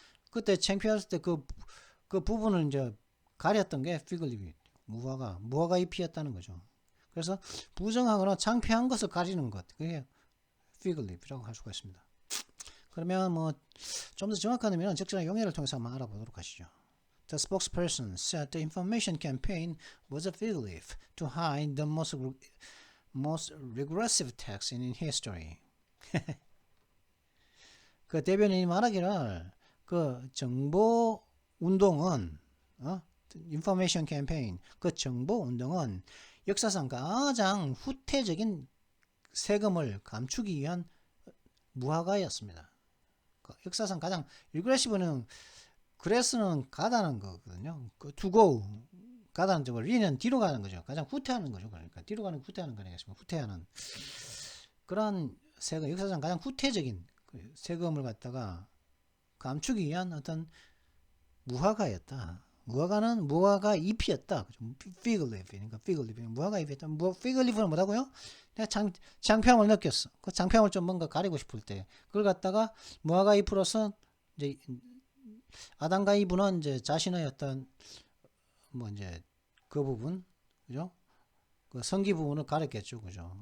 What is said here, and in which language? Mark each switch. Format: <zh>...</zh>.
<ko>그때 창피했을 때 그 부분을 이제 가렸던 게 피글립이 무화과 잎이었다는 거죠. 그래서 부정하거나 창피한 것을 가리는 것, 그게 피글립이라고 할 수가 있습니다. 그러면 뭐 좀 더 정확한 의미는 적절한 용어를 통해서 한번 알아보도록 하시죠.</ko> <en>The spokesperson said the information campaign was a fig leaf to hide the most regressive tax in history.</en> <ko>그 대변인이 말하기를 그 정보 운동은 information campaign, 그 정보 운동은 역사상 가장 후퇴적인 세금을 감추기 위한 무화과였습니다. 그 역사상 가장 regressive는 그레스는 가다는 거거든요. 그 to 가다는 쪽으로 리는 뒤로 가는 거죠. 가장 후퇴하는 거죠. 그러니까 뒤로 가는 후퇴하는 거니까 후퇴하는 그런 세금, 역사상 가장 후퇴적인 그 세금을 갖다가 감추기 위한 어떤 무화과였다. 무화과는 무화과 잎이었다. fig leaf니까 fig leaf, 무화과 잎이었다. fig leaf는 뭐라고요? 내가 장평을 느꼈어. 그 장평을 좀 뭔가 가리고 싶을 때 그걸 갖다가 무화과 잎으로서 이제 아담과 이브는 이제 자신의 어떤 뭐 이제 그 부분, 그죠? 그 성기 부분을 가렸겠죠, 그죠?</ko>